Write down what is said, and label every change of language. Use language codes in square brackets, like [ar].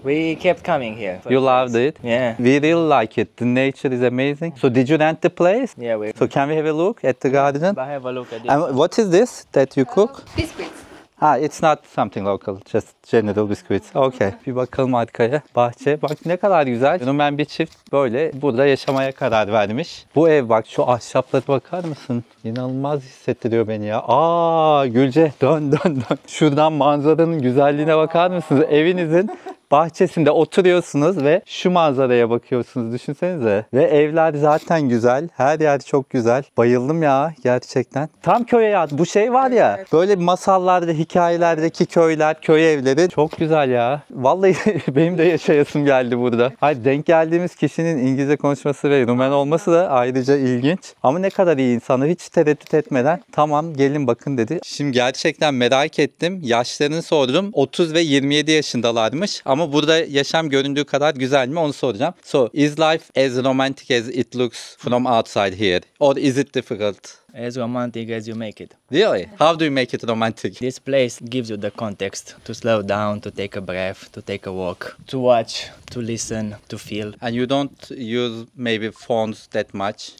[en] We kept coming here. for You the loved place. it? Yeah. We really like it. The nature is amazing. So did you rent the place? Yeah, we. So can we have a look at the garden? But have a look at this. And what is this that you cook? Biscuits. Ha, it's not something local, just general biscuits. [tr] Okay. Bir bakalım arkaya. Bahçe. Bak ne kadar güzel. Fenomen bir çift böyle burada yaşamaya karar vermiş. Bu ev bak şu ahşaplara bakar mısın? İnanılmaz hissettiriyor beni ya. Aa Gülce dön. Şuradan manzaranın güzelliğine bakar mısınız? Evinizin bahçesinde oturuyorsunuz ve şu manzaraya bakıyorsunuz, düşünsenize. Ve evler zaten güzel. Her yer çok güzel. Bayıldım ya gerçekten. Tam köye ya. Bu şey var ya. Böyle masallarda, hikayelerdeki köyler, köy evleri çok güzel ya. Vallahi benim de yaşayasım geldi burada. Hayır, denk geldiğimiz kişinin İngilizce konuşması ve Rumen olması da ayrıca ilginç. Ama ne kadar iyi insanlar, hiç tereddüt etmeden tamam gelin bakın dedi. Şimdi gerçekten merak ettim. Yaşlarını sordum. 30 ve 27 yaşındalarmış. Ama burada yaşam göründüğü kadar güzel mi onu soracağım. [en] So, is life as romantic as it looks from outside here? Or is it difficult? As romantic as you make it. Really? How do you make it romantic? This place gives you the context to slow down, to take a breath, to take a walk, to watch, to listen, to feel. And you don't use maybe phones that much?